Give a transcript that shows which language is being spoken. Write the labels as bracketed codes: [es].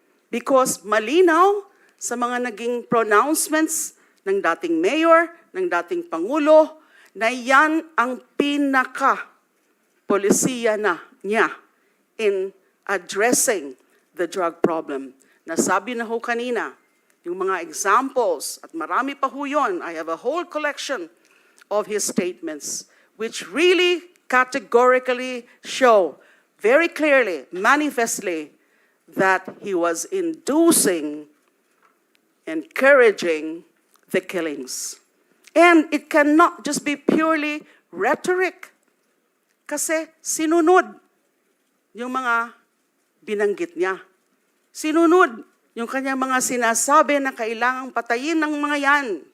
[tl] Because malinaw sa mga naging pronouncements ng dating mayor, ng dating pangulo, na yan ang pinaka-polisiya na niya [en] in addressing the drug problem. [tl] Nasabi na ho kanina, yung mga examples, at marami pa ho yun, [en] I have a whole collection of his statements, which really categorically show very clearly, manifestly, that he was inducing, encouraging the killings. And it cannot just be purely rhetoric. [tl] Kasi sinunod yung mga binanggit niya. Sinunod yung kanyang mga sinasabi na kailangang patayin ng mga yan.